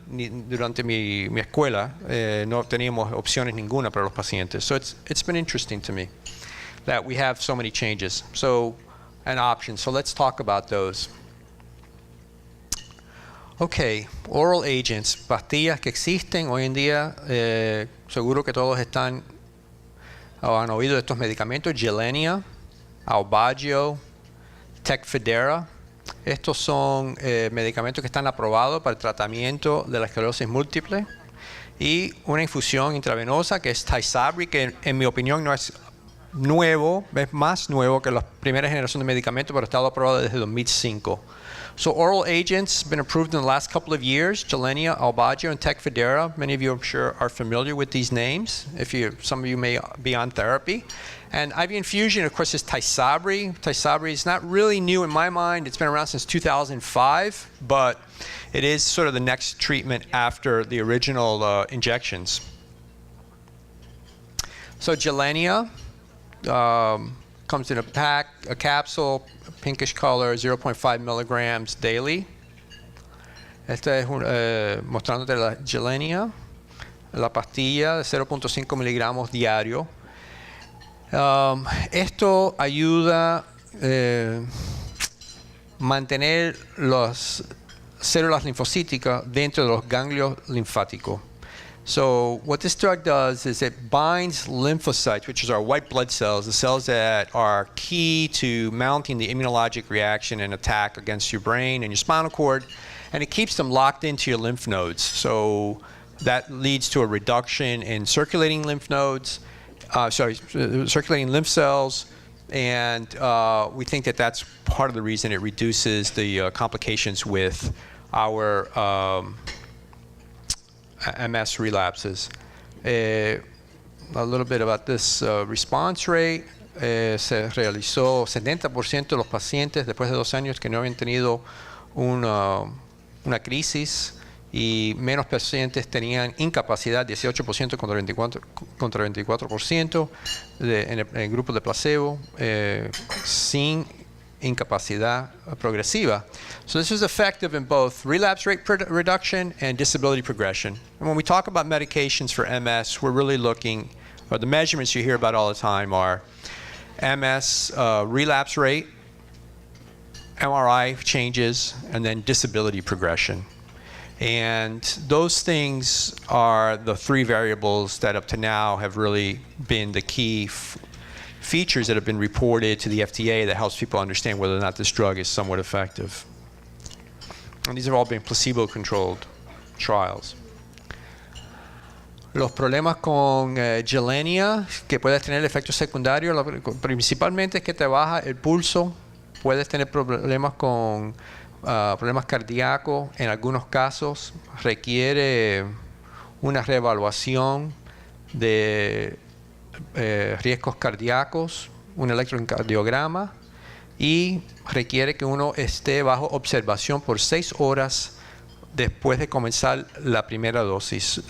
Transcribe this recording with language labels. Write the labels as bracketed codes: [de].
[es] Durante mi escuela no teníamos opciones ninguna para los pacientes. [en] So it's been interesting to me that we have so many changes, and options. So let's talk about those. [es] Okay, [en] oral agents, [es] pastillas que existen hoy en día. Seguro que todos han oído de estos medicamentos: Gilenya, Aubagio, Tecfidera. Estos son medicamentos que están aprobados para el tratamiento de la esclerosis múltiple. Y una infusión intravenosa que es Tysabri, que en mi opinión no es nuevo, es más nuevo que la primera generación de medicamentos, pero ha estado aprobado desde 2005. [en] So oral agents have been approved in the last couple of years: Gilenya, Aubagio, and Tecfidera. Many of you, I'm sure, are familiar with these names. Some of you may be on therapy. And IV infusion, of course, is Tysabri. Tysabri is not really new in my mind. It's been around since 2005, but it is sort of the next treatment after the original injections. So Gilenya comes in a capsule, pinkish color, 0.5 milligrams daily. [es] Esta es mostrándote la Gilenya, la pastilla de 0.5 miligramos diario. Esto ayuda a mantener las células linfocíticas dentro de los ganglios linfáticos. [en] So what this drug does is it binds lymphocytes, which is our white blood cells, the cells that are key to mounting the immunologic reaction and attack against your brain and your spinal cord, and it keeps them locked into your lymph nodes. So that leads to a reduction in circulating lymph nodes, circulating lymph cells, and we think that that's part of the reason it reduces the complications with our MS relapses. A little bit about this response rate. [es] Se realizó 70% de los pacientes después de 2 años que no habían tenido una crisis, y menos pacientes tenían incapacidad, 18% contra 24% en el grupo de placebo, sin incapacidad progresiva. [en] So this was effective in both relapse rate reduction and disability progression. And when we talk about medications for MS, we're really looking, or the measurements you hear about all the time are MS relapse rate, MRI changes, and then disability progression. And those things are the three variables that up to now have really been the key features that have been reported to the FDA that helps people understand whether or not this drug is somewhat effective. And these have all been placebo-controlled trials. [es] Los problemas con Gilenya, que puedes tener efectos secundarios, principalmente es que te baja el pulso, puedes tener problemas con problemas cardíacos, en algunos casos requiere una reevaluación de riesgos cardíacos, un electrocardiograma, y requiere que uno esté bajo observación por 6 horas después de comenzar la primera dosis.